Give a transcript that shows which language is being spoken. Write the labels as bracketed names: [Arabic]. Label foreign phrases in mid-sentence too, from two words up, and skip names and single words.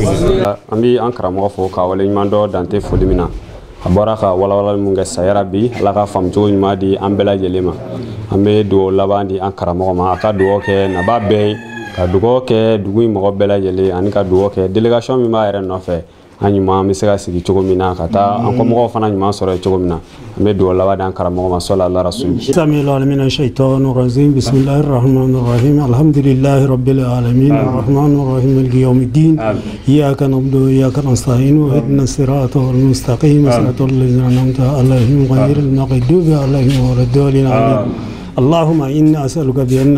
[Bambara] an bɛ an karamɔgɔ fo ka wale ɲuman dɔ dante foli min na a bɔra ka walawalali mun kɛ sayara bi ala ka faamucogo ɲuman di an bɛɛ lajɛlen ma an bɛ dugawu laban di an karamɔgɔ ma a ka dugawu kɛ naba bɛɛ ye ka dugawu kɛ dugu in mɔgɔ bɛɛ lajɛlen ani ka dugawu kɛ délégation min b'a yɛrɛ nɔfɛ an ɲuman bɛ se ka sigi cogo min na ka taa an kɔmɔgɔw fana ɲuman sɔrɔ cogo min na an bɛ dugawu laban di an karamɔgɔ ma [Arabic] صلى الله رسولي سمع الله من الشيطان الرجيم بسم الله الرحمن الرحيم الحمد لله رب العالمين الرحمن الرحيم مالك يوم الدين إياك نعبد وإياك نستعين اهدنا الصراط المستقيم صراط الذين أنعمت عليهم غير المغضوب عليهم ولا الضالين آمين اللهم إنا أسألك بأن